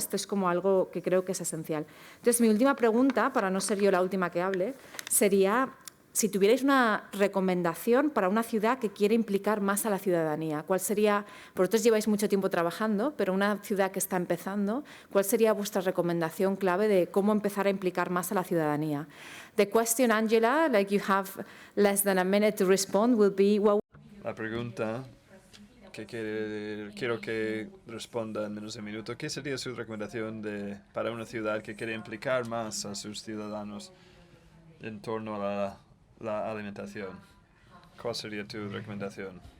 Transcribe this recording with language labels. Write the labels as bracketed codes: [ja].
[es] Esto es como algo que creo que es esencial. Entonces, mi última pregunta, para no ser yo la última que hable, sería si tuvierais una recomendación para una ciudad que quiere implicar más a la ciudadanía. ¿Cuál sería? Vosotros lleváis mucho tiempo trabajando, pero una ciudad que está empezando, ¿cuál sería vuestra recomendación clave de cómo empezar a implicar más a la ciudadanía? [en] The question, Angela, like you have less than a minute to respond, will be what... [es] La pregunta que quiero que responda en menos de un minuto. ¿Qué sería su recomendación para una ciudad que quiere implicar más a sus ciudadanos en torno a la alimentación? ¿Cuál sería tu recomendación?